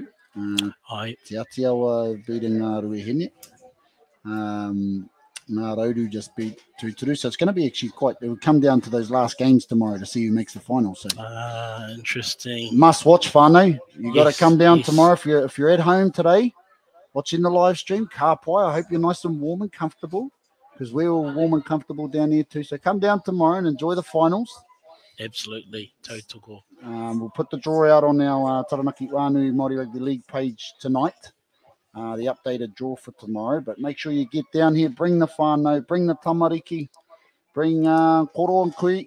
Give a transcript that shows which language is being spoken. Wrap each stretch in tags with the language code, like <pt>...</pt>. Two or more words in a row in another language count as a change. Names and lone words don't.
<en>Te Atiawa beating Ngāruhi Hine. Ngārodu just beat Tūturu. So it's going to be actually it will come down to those last games tomorrow to see who makes the final. So interesting. Must watch, whānau. You got to come down tomorrow if you're at home today watching the live stream.</en> <mi>Ka pai,</mi> <en>I hope you're nice and warm and comfortable because we're all warm and comfortable down here too. So come down tomorrow and enjoy the finals. Absolutely. Tautoko. We'll put the draw out on our Taranaki Wānui Māori Rugby League page tonight. The updated draw for tomorrow, but make sure you get down here, bring the whānau, bring the tamariki, bring koro and kui.</en>